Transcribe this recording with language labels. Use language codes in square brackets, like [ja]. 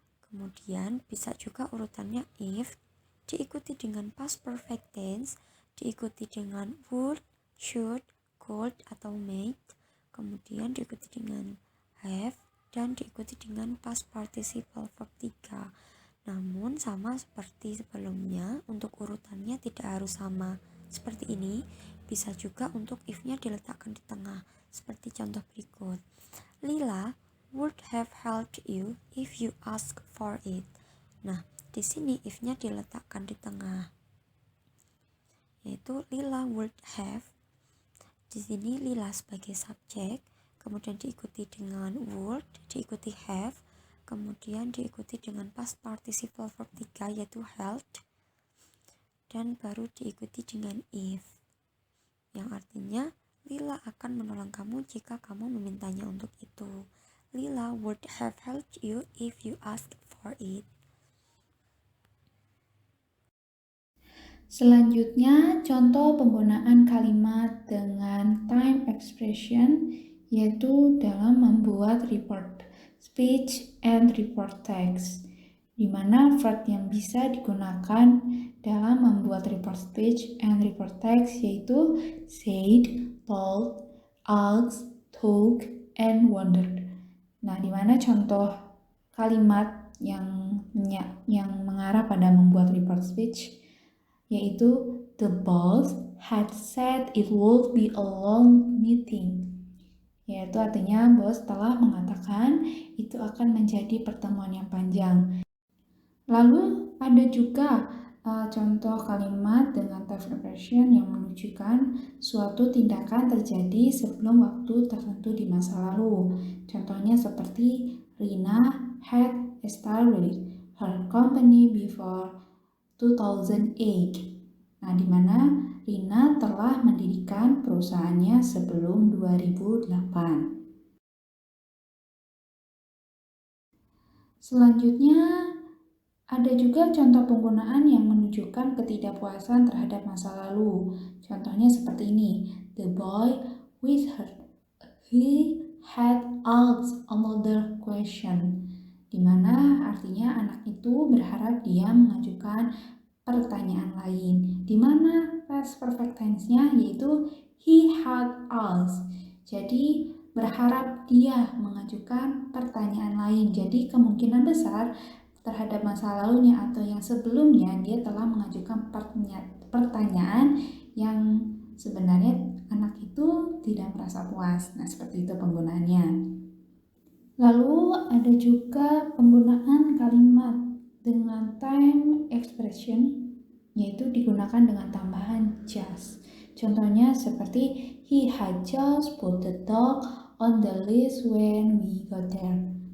[id] Kemudian bisa juga urutannya if, diikuti dengan past perfect tense, diikuti dengan would, should, could, atau might, kemudian diikuti dengan have, dan diikuti dengan past participle verb 3. Namun sama seperti sebelumnya, untuk urutannya tidak harus sama seperti ini. Bisa juga untuk if-nya diletakkan di tengah, seperti contoh berikut. [en] Lila would have helped you if you ask for it. [id] Nah, di sini if-nya diletakkan di tengah, yaitu [en] Lila would have. [id] Di sini Lila sebagai subjek, kemudian diikuti dengan would, diikuti have, kemudian diikuti dengan past participle verb 3 yaitu helped, dan baru diikuti dengan if, yang artinya Lila akan menolong kamu jika kamu memintanya untuk itu. [en] Lila would have helped you if you asked for it. [id] Selanjutnya, contoh penggunaan kalimat dengan time expression, yaitu dalam membuat report speech and report text, di mana verb yang bisa digunakan dalam membuat report speech and report text yaitu said, told, asked, took, and wondered. Nah, di mana contoh kalimat yang mengarah pada membuat report speech yaitu [en] the boss had said it would be a long meeting, [id] yaitu artinya bos telah mengatakan itu akan menjadi pertemuan yang panjang. Lalu ada juga contoh kalimat dengan time expression yang menunjukkan suatu tindakan terjadi sebelum waktu tertentu di masa lalu. Contohnya seperti [en] Rina had started her company before 2008. [id] Nah, di mana Rina telah mendirikan perusahaannya sebelum 2008. Selanjutnya, ada juga contoh penggunaan yang menunjukkan ketidakpuasan terhadap masa lalu. Contohnya seperti ini. [en] The boy whispered, he had asked another question. [id] Di mana artinya anak itu berharap dia mengajukan pertanyaan lain. Di mana past perfect tense-nya yaitu [en] he had asked. [id] Jadi berharap dia mengajukan pertanyaan lain. Jadi kemungkinan besar terhadap masa lalunya atau yang sebelumnya dia telah mengajukan pertanyaan yang sebenarnya anak itu tidak merasa puas. Nah, seperti itu penggunaannya. Lalu ada juga penggunaan kalimat dengan time expression, yaitu digunakan dengan tambahan just. Contohnya seperti [en] he had just put the dog on the list when we got there.